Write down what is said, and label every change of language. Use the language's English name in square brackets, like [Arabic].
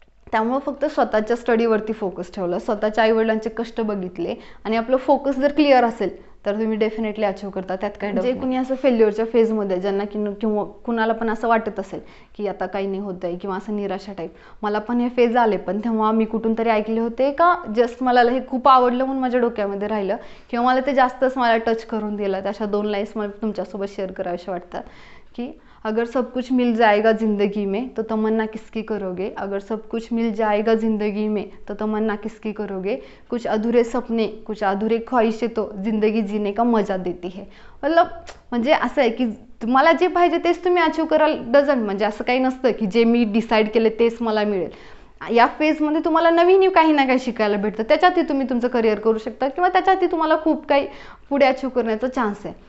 [Marathi] त्यामुळे फक्त स्वतःच्या स्टडीवरती फोकस ठेवलं, स्वतःच्या आईवडिलांचे कष्ट बघितले आणि आपलं फोकस जर क्लिअर असेल तर तुम्ही डेफिनेटली अचीव करता. त्यात काय जे कुणी असं फेल्युअरच्या फेजमध्ये, ज्यांना किंवा कुणाला पण असं वाटत असेल की आता काही नाही होत आहे किंवा असं निराशा टाईप, मला पण हे फेज आले, पण तेव्हा मी कुठून तरी ऐकले होते का जस्ट मला हे खूप आवडलं म्हणून माझ्या डोक्यामध्ये राहिलं किंवा मला ते जास्तच मला टच करून दिलं. अशा 2 लाईन्स मला तुमच्यासोबत शेअर कराव्याशा वाटतात की [Hindi] अगर सब कुछ मिल जाएगा जिंदगी में तो तमन्ना किसकी करोगे, अगर सब कुछ मिल जाएगा जिंदगी में तो तमन्ना किसकी करोगे, कुछ अधूरे सपने कुछ अधूरे ख्वाहिशें तो जिंदगी जीने का मजा देती है. [Marathi] म्हणजे असं आहे की तुम्हाला जे पाहिजे तेच तुम्ही अचीव कराल. डझंट म्हणजे असं काही नसतं की जे मी डिसाईड केले तेच मला मिळेल. या फेजमध्ये तुम्हाला नवीन काही ना काही शिकायला भेटतं, त्याच्यातही तुम्ही तुमचं करिअर करू शकता किंवा त्याच्यातही तुम्हाला खूप काही पुढे अचीव करण्याचा चान्स आहे.